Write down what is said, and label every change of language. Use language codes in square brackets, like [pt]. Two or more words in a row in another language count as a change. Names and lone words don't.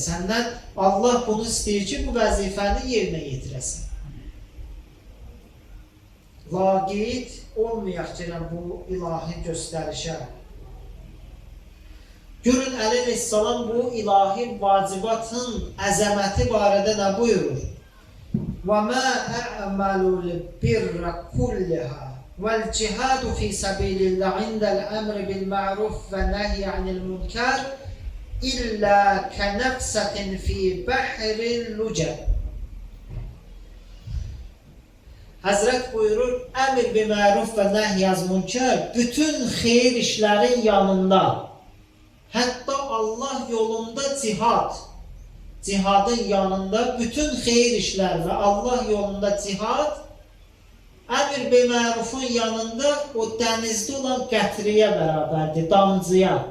[az] Səndən Allah bunu istəyir ki, bu vəzifəni yerinə yetirəsən. Laqeyd olmayaq gələn bu ilahi göstərişə. Görün, Əli əleyhissalam bu ilahi vacibatın əzəməti barədə nə buyurur? [ar] وَمَا أَعْمَلُ الْبِرَّ كُلِّهَا وَالْجِهَادُ فِي سَبِيلِ اللّٰهِ عِنْدَ الْأَمْرِ بِالْمَعْرُوفِ وَالنَّهْيِ عَنِ الْمُنْكَرِ إِلَّا كَنَفْسَةٍ فِي بَحْرِ اللُّجَّةِ. [az] Həzrət buyurur, əmr bi məruf və nəhy-əz münkər bütün xeyir işlərin yanında, hətta Allah yolunda cihad, cihadın yanında bütün xeyir işlər və Allah yolunda cihad, əmr bi mərufun yanında o dənizdə olan qətriyə bərabərdir, damcıya.